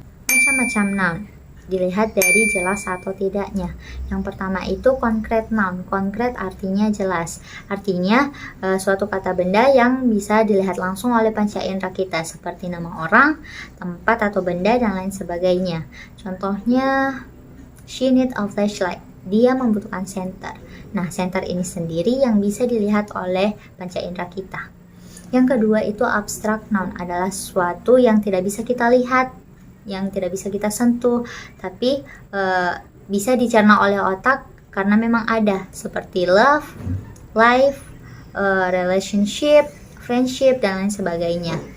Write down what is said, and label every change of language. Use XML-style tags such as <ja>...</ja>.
<id>Macam-macam noun dilihat dari jelas atau tidaknya. Yang pertama itu concrete noun. Concrete artinya jelas. Artinya suatu kata benda yang bisa dilihat langsung oleh panca indera kita, seperti nama orang, tempat atau benda, dan lain sebagainya. Contohnya,</id> <en>she need a flashlight.</en> <id>Dia membutuhkan senter. Nah, senter ini sendiri yang bisa dilihat oleh panca indera kita. Yang kedua itu abstract noun, adalah sesuatu yang tidak bisa kita lihat, yang tidak bisa kita sentuh, tapi bisa dicerna oleh otak karena memang ada, seperti love, life, relationship, friendship, dan lain sebagainya.</id>